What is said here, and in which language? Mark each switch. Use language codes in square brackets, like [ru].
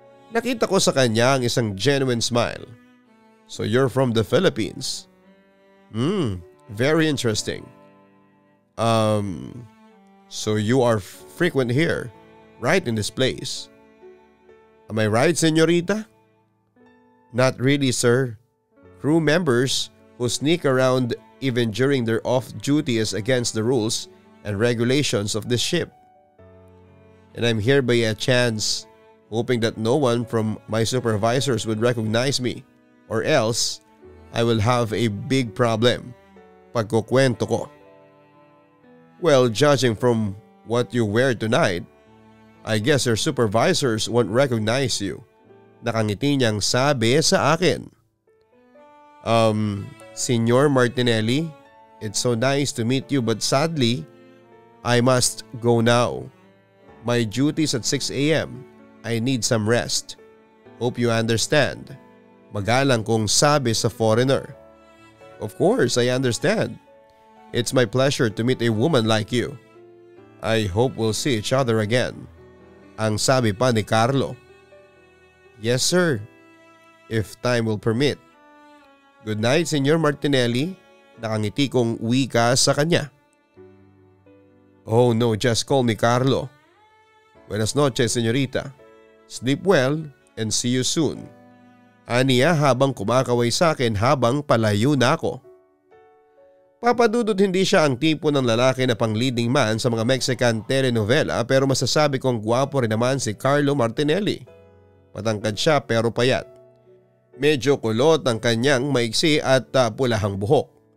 [tl] Nakita ko sa kanya ang isang [en] genuine smile. So you're from the Philippines? Very interesting. So you are frequent here, right in this place? Am I right, senyorita? Not really, sir. Crew members who sneak around even during their off-duty is against the rules and regulations of this ship. And I'm here by a chance, hoping that no one from my supervisors would recognize me or else I will have a big problem. [tl] Pagkukwento ko. [en] Well, judging from what you wear tonight, I guess your supervisors won't recognize you. [tl] Nakangiti niyang sabi sa akin. [en] Senyor Martinelli, it's so nice to meet you but sadly, I must go now. My duty's at 6 a.m. I need some rest. Hope you understand. [tl] Magalang kong sabi sa foreigner. [en] Of course, I understand. It's my pleasure to meet a woman like you. I hope we'll see each other again. [tl] Ang sabi pa ni Carlo. [en] Yes sir, if time will permit. Good night, Senyor Martinelli. [tl] Nakangiti kong wika sa kanya. [en] Oh no, just call me Carlo. [es] Buenas noches, senyorita. [en] Sleep well and see you soon. [tl] Aniya habang kumakaway sa akin habang palayo na ako. Papadudot hindi siya ang tipo ng lalaki na pang leading man sa mga Mexican telenovela pero masasabi kong gwapo rin naman si Carlo Martinelli. Matangkad siya pero payat. Medyo kulot ang kanyang maiksi at pulahang buhok.